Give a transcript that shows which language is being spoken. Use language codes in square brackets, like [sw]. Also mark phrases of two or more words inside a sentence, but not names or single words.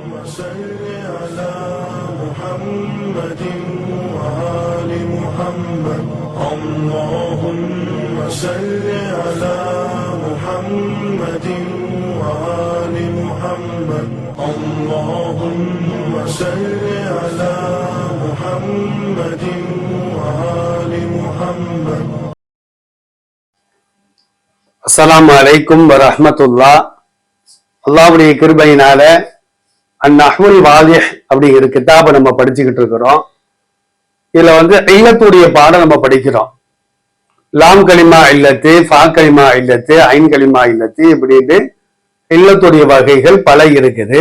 [ar] صل على محمد وآل محمد اللهم صل على محمد وآل محمد اللهم صل على محمد وآل محمد. السلام عليكم ورحمة الله. [ta] அல்லாஹ்வுடைய கிருபையினால அந்நஹ்வுல் வாதிஹ் அப்படிங்கிற கிதாபை நம்ம படிச்சுக்கிட்டு இருக்கிறோம். இதுல இல்லத்துடைய பாடம் நம்ம படிக்கிறோம். [ar] لام كلمة علة, فاء كلمة علة, عين كلمة علة [ta] இப்படின்னு இல்லத்துடைய வகைகள் பல இருக்குது.